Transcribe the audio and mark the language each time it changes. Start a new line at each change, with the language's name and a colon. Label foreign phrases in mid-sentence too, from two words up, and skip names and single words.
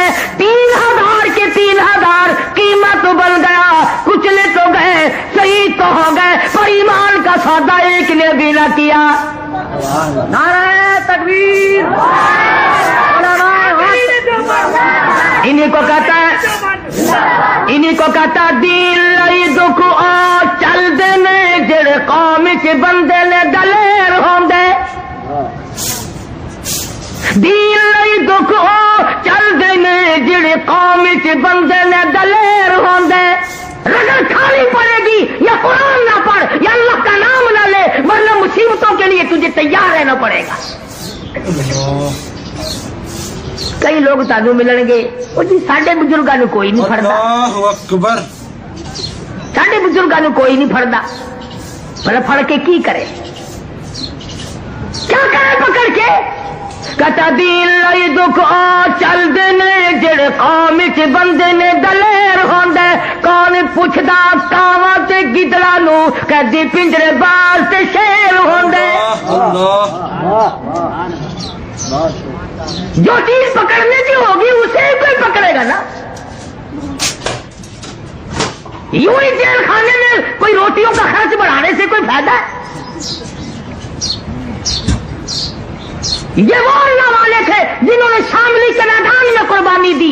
Urdu: 3000 کے 3000 قیمت ابل گیا، کچلے تو گئے، شہید تو ہو گئے، پر ایمان کا سودا ایک نے بھی نہ کیا. نعرہ تکبیر. انہیں کو کہتا ہے، انہیں کو کہتا
Punjabi: دین لئی دکھ آ چل دینے جڑے قوم کے بندے نے دلیر ہوندے. دین لئی دکھ آ چل دینے جڑے قوم کے بندے نے دلیر ہوندے.
Urdu: رگڑ کھانی پڑے گی یا قرآن نہ پڑھ یا اللہ کا نام نہ لے، ورنہ مصیبتوں کے لیے تجھے تیار رہنا پڑے گا.
Punjabi: کئی لوگ تانوں ملن گے وہ جی ساڈے بزرگاں نوں کوئی نہیں پھڑدا.
Arabic: اللہ اکبر.
Punjabi: ساڈے بزرگاں نوں کوئی نہیں پھڑدا. بھلا پھڑ کے کی کرے؟
Urdu: کیا کرے پکڑ کے؟
Punjabi: کتا دین لئی دکھ آ چل دینے جڑے قوم چ بندے نے دلیر ہوندے. کون پوچھدا کاواں تے گدڑاں نوں کدی پنجرے باز تے شیر ہوندے.
Urdu: جو چیز پکڑنے کی ہوگی اسے ہی کوئی پکڑے گا نا. یوں ہی جیل خانے میں کوئی روٹیوں کا خرچ بڑھانے سے کوئی فائدہ ہے؟ یہ وہ اللہ والے تھے جنہوں نے شاملی کے میدان میں قربانی دی.